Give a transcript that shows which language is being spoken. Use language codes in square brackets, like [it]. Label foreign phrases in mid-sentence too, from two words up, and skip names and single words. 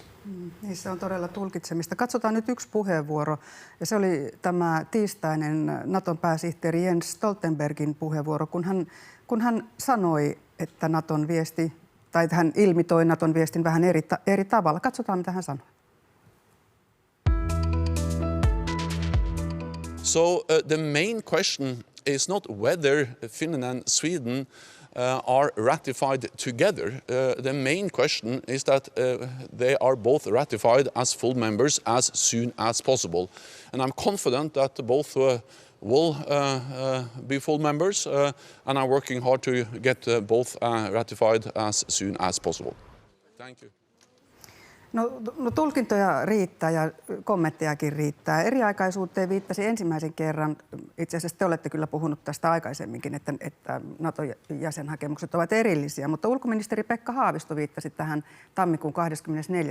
[fi] Niissä on todella tulkitsemista. Katsotaan nyt yksi puheenvuoro, ja se oli tämä tiistainen Naton pääsihteeri Jens Stoltenbergin puheenvuoro, kun hän sanoi, että Naton viesti, tai hän ilmitoi Naton viestin vähän eri tavalla. Katsotaan, mitä hän sanoi. [en] So the main question is not whether Finland and Sweden are ratified together. The main question is that they are both ratified as full members as soon as possible. And I'm confident that both will be full members, and I'm working hard to get both ratified as soon as possible. Thank you. [fi] No tulkintoja riittää ja kommenttejakin riittää. Eriaikaisuuteen viittasi ensimmäisen kerran, itse asiassa te olette kyllä puhunut tästä aikaisemminkin, että NATO-jäsenhakemukset ovat erillisiä, mutta ulkoministeri Pekka Haavisto viittasi tähän tammikuun 24.